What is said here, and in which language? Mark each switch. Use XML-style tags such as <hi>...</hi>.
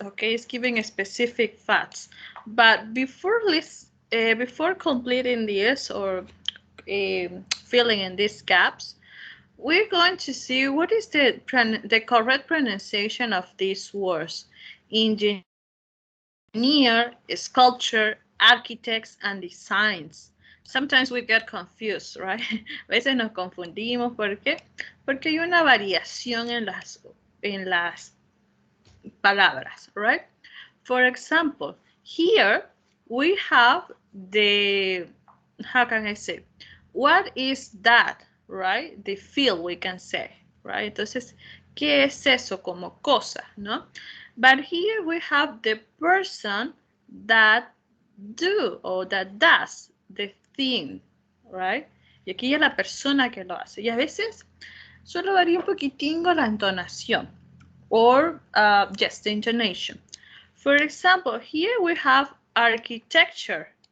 <en>Okay, it's giving a specific facts. But before completing this or filling in these gaps, we're going to see what is the correct pronunciation of these words: engineer, sculpture, architects, and designs. Sometimes we get confused, right?</en> <es>A veces nos confundimos. ¿Por qué? Porque hay una variación en las palabras, right?</es> <en>For example, here we have the, how can I say? What is that, right? The field, we can say, right?</en> <es>Entonces, ¿qué es eso como cosa, no?</es> <en>But here we have the person that do or that does the thing, right?</en> <es>Y aquí ya la persona que lo hace. Y a veces solo varía un poquitín la entonación</es> <en>or just the intonation. For example, here we have architecture.</en>